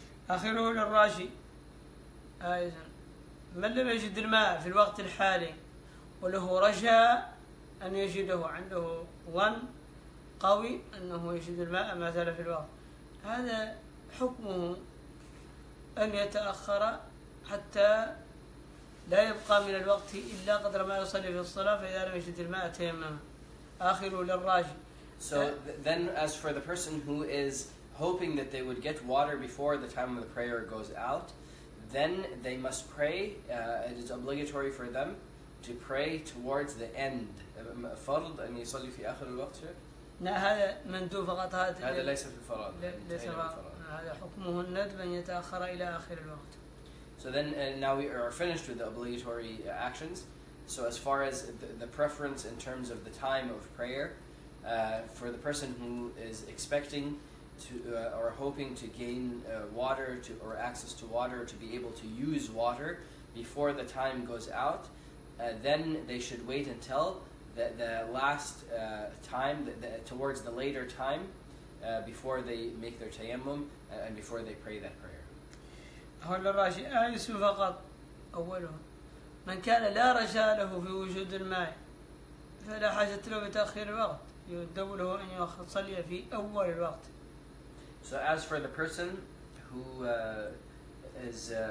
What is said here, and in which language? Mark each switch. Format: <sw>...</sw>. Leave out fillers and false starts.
<ar>آخره للراجي أيضا من لم يجد الماء في الوقت الحالي وله رجاء أن يجده، عنده ظن قوي أنه يجد الماء ما زال في الوقت، هذا حكمه أن يتأخر حتى لا يبقى من الوقت إلا قدر ما يصلي في الصلاة، فإذا لم يجد الماء تيمم. آخره للراجي.</ar> <en>So then, as for the person who is hoping that they would get water before the time of the prayer goes out, then they must pray. It is obligatory for them to pray towards the end.</en> <ar>فرض أن يصلي في آخر الوقت. لا هذا مندوب فقط، هذا ليس في الفرض. ليس هذا حكمه الندب أن يتأخر إلى آخر الوقت.</ar> <en>So then now we are finished with the obligatory actions. So as far as the preference in terms of the time of prayer, for the person who is expecting to or hoping to gain water or access to water, to be able to use water before the time goes out, then they should wait until the last time, towards the later time, before they make their tayammum and before they pray that prayer.</en> <ar>هل الراشي آيس فقط أوله من كان لا رجاء له في وجود الماء فلا حاجة له بتأخير الوقت، يندب له أن يصلي في أول الوقت.</ar> <en>So as for the person who is</en>